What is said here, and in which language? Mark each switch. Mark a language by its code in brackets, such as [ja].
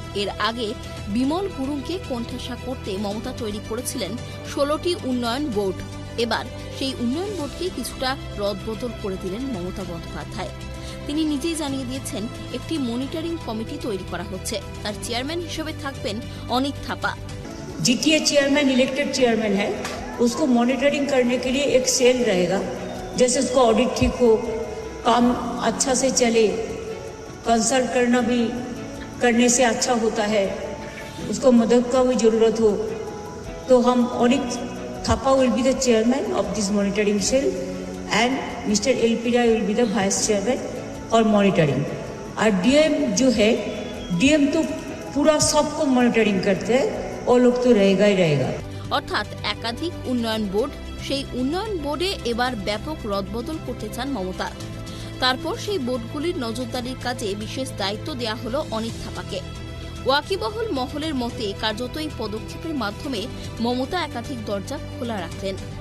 [bn] এর আগে বিমল গুরুংকে কোণঠাসা করতে মমতা তৈরি করেছিলেন 16টি উন্নয়ন বোর্ড। এবার সেই উন্নয়ন বোর্ডকে কিছুটা রদবদল করে দিলেন মমতা বন্দ্যোপাধ্যায়। তিনি নিজেই জানিয়ে দিয়েছেন একটি মনিটরিং কমিটি তৈরি করা হচ্ছে, তার চেয়ারম্যান হিসেবে থাকবেন Anit Thapa. [hi] GTA chairman elected chairman है, उसको मॉनिटरिंग करने के लिए एक सेल रहेगा, जैसे उसको ऑडिट ठीक हो, काम अच्छा से चले, कंसल्ट करने से अच्छा होता है, उसको मदद का भी ज़रूरत हो, तो हम ऑनित Thapa [en] Will be the chairman of this monitoring cell and mister L P. [hi] Rai [en] will be the vice chairman [hi] और मॉनिटरिंग। और डीएम जो है, डीएम तो पूरा सबको मॉनिटरिंग करते हैं, [bn] ও লোক তো [hi] रहेगाই रहेगा। [bn] অর্থাৎ একাধিক উন্নয়ন বোর্ড, সেই উন্নয়ন বোর্ডে এবার ব্যাপক রদবদল করতে চান মমতা। তারপর সেই বোর্ডগুলির নজরদারির কাজে বিশেষ দায়িত্ব দেয়া হলো অনিত থাপাকে। ওয়াকিবহল মহলের মতে কার্যত এই পদক্ষেপের মাধ্যমে মমতা একাধিক দরজা খোলা রাখলেন।